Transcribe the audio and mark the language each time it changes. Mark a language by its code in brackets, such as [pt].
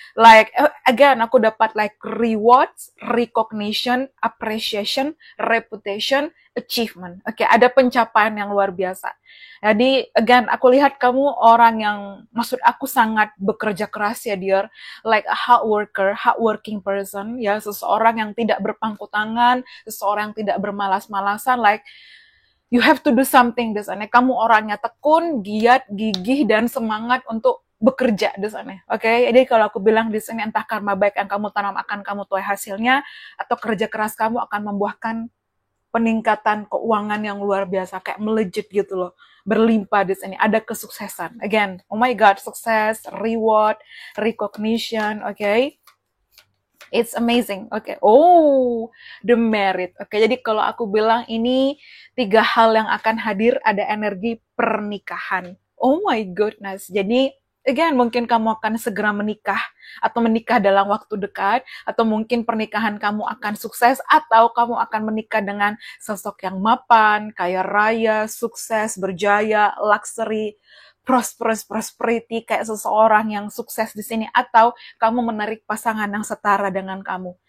[en] Like, again, [id] aku dapat [en] like rewards, recognition, appreciation, reputation, achievement. [id] Ada pencapaian yang luar biasa. Jadi, again, aku lihat kamu orang yang, maksud aku sangat bekerja keras ya, dear. [en] Like a hard worker, hard working person, [id] ya, seseorang yang tidak berpangku tangan, seseorang yang tidak bermalas-malasan, [en] like, you have to do something [id] di sana. Kamu orangnya tekun, giat, gigih, dan semangat untuk bekerja di sana. Jadi kalau aku bilang di sini, entah karma baik yang kamu tanam akan kamu tuai hasilnya, atau kerja keras kamu akan membuahkan peningkatan keuangan yang luar biasa, kayak melejit gitu loh, berlimpah di sini. Ada kesuksesan. [en] Again, oh my God, sukses, reward, recognition, It's amazing. Oh, the merit. [id] Jadi kalau aku bilang ini 3 hal yang akan hadir, ada energi pernikahan. [en] Oh my goodness. [id] Jadi again, mungkin kamu akan segera menikah, atau menikah dalam waktu dekat, atau mungkin pernikahan kamu akan sukses, atau kamu akan menikah dengan sosok yang mapan, kaya raya, sukses, berjaya, [en] luxury, prosperity, [id] kayak seseorang yang sukses di sini, atau kamu menarik pasangan yang setara dengan kamu.